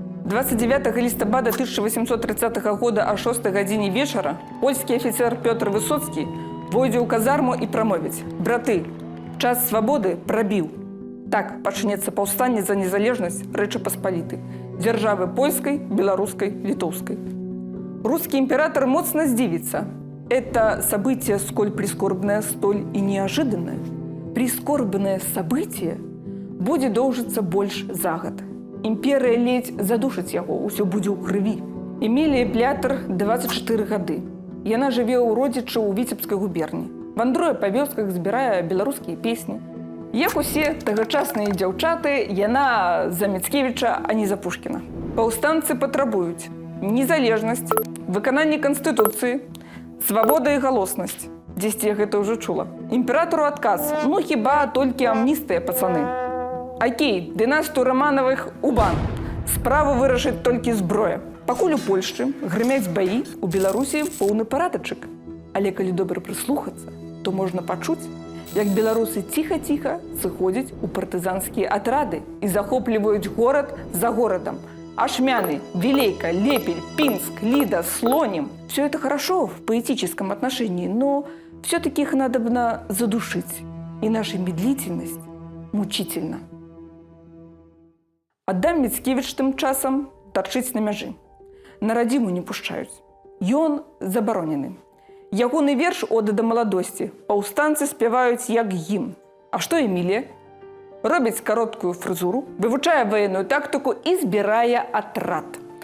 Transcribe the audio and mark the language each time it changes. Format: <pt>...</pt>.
<be>29 лістапада 1830 года о 6 гадзіне вечара польскі афіцер Пётр Высоцкі войдзе ў казарму і прамовіць: «Браты, час свабоды прабіў. Так пачнецца паўстанне за незалежнасць Рэчы Паспалітай, дзяржавы польскай, беларускай, літоўскай».</be> <ru>Русский император</ru> <be>моцна здзівіцца.</be> <ru>Это событие сколь прискорбное, столь и неожиданное. Прискорбное событие</ru> <be>будзе доўжыцца больш за год. Імперыя ледзь задушыць яго, усё будзе ў крыві. Эмілія Плятэр 24 гады. Яна жыве ў родзічы ў Віцебскай губерні. Вандруе па вёсках, збірае беларускія песні. Як усе тагачасныя дзяўчаты, яна за Міцкевіча, а не за Пушкіна. Паўстанцы патрабуюць незалежнасць, выкананне Канстытуцыі, свабода і галоснасць. Дзесьці я гэта ўжо чула. Імператору адказ: ну хіба толькі амністыя, пацаны. Окей, дынастыю Романовых у бан. Справу вырашыць толькі зброя. Пакуль у Польшчы грымяць баі, у Беларусі поўны парадачак. Але калі добра прыслухацца, то можна пачуць, як беларусы ціха-ціха сыходзяць у партызанскія атрады і захопліваюць горад за горадам. Ашмяны, Вилейка, Лепель, Пинск, Лида, Слоним.</be> <ru>Все это хорошо в поэтическом отношении, но все-таки их надобно задушить. И наша медлительность мучительна.</ru> <be>Адам Міцкевіч тым часам тарчыць на мяжы. На радзіму не пушчаюць. Ён забаронены. Ягоны верш «Ода да маладосці» паўстанцы спяваюць як гімн. А што Эмілія? Робіць кароткую фрызуру, вывучае военную тактыку і збірае атрад.</be>